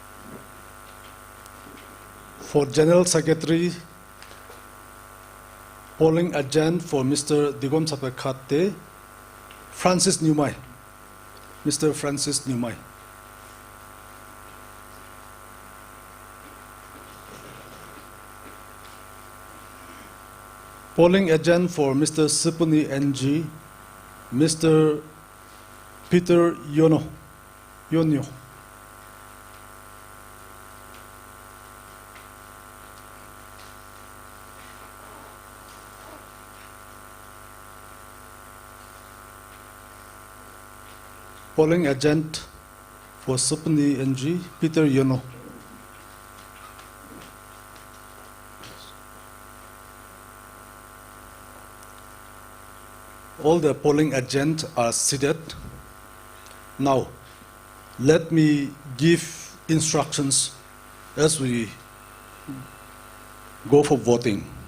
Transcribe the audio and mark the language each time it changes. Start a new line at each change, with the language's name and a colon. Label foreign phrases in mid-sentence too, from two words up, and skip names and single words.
English: For General Secretary, Polling agent for Mr. Digom Sapek Kate, Francis Numai. Mr. Francis Numai. Polling agent for Mr. Sipuni NG, Mr. Peter Yonyo. Polling agent for Sipuni NG, Peter Yonyo. All the polling agents are seated. Now, let me give instructions as we go for voting.